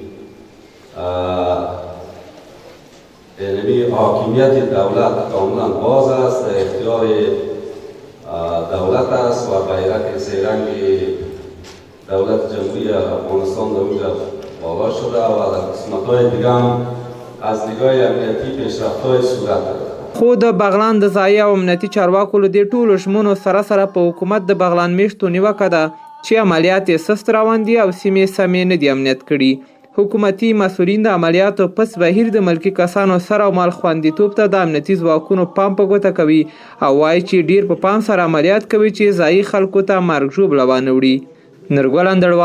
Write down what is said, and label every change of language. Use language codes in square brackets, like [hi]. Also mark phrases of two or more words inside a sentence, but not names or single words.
[fa] یعنی حاکمیت دولت کاملا باز است، در اختیار دولت است و بیرق سه‌رنگ دولت جمهوری افغانستان در اونجا بالا شده و در قسمت‌های دیگه هم از نگاه امنیتی پیشرفت‌های صورت گرفته. [ps] خو د بغلان د ځایي او امنیتي چارواکو له دې ټولو ژمنو سره سره په حکومت د بغلان میشتو نیوکه ده چې عملیات یې سست روان دي او سیمې سمې نه دي امنیت کړي. حکومتي مسؤلین د عملیاتو پس بهیر د ملکي کسانو سره او مال خوندیتوب ته د امنیتي ځواکونو پام په ګوته کوي او وایي چې ډیر په پام سره عملیات کوي چې ځایي خلکو ته مرګ ژوبله وانه وړي.